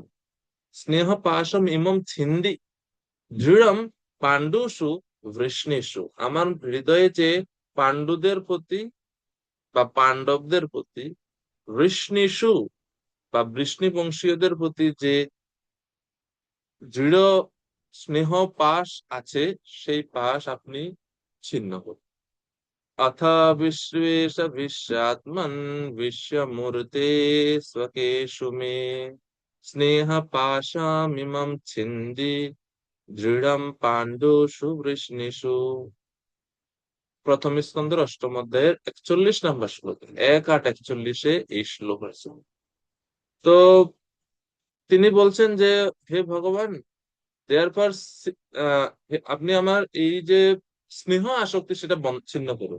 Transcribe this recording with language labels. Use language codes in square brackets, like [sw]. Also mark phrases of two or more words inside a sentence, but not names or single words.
[sa] স্নেহ পাশম ইমম ছিন্দি দৃঢ়ম পাণ্ডুষু বৃষ্ণিষু, [bn] আমার হৃদয়ে যে পাণ্ডুদের প্রতি বা পাণ্ডবদের প্রতি, বৃষ্ণিষু বা বৃষ্ণি বংশীয়দের প্রতি যে দৃঢ় স্নেহ পাশ আছে, সেই পাশ আপনি ছিন্ন করুন। [sa] अथ विश्वेश विश्वात्मन् विश्वमूर्ते स्वकेषु मे स्नेह पाशामिमं छिन्धि [bn] দৃঢ়ম পাণ্ডুষু বৃষ্ণিষু। প্রথম স্কন্ধের 8ম অধ্যায়ের 41 নম্বর শ্লোক, 1, 8, 41 এই শ্লোক আছে। তো তিনি বলছেন যে, হে ভগবান, দেয়ারপর আপনি আমার এই যে স্নেহ আসক্তি সেটা ছিন্ন করুন।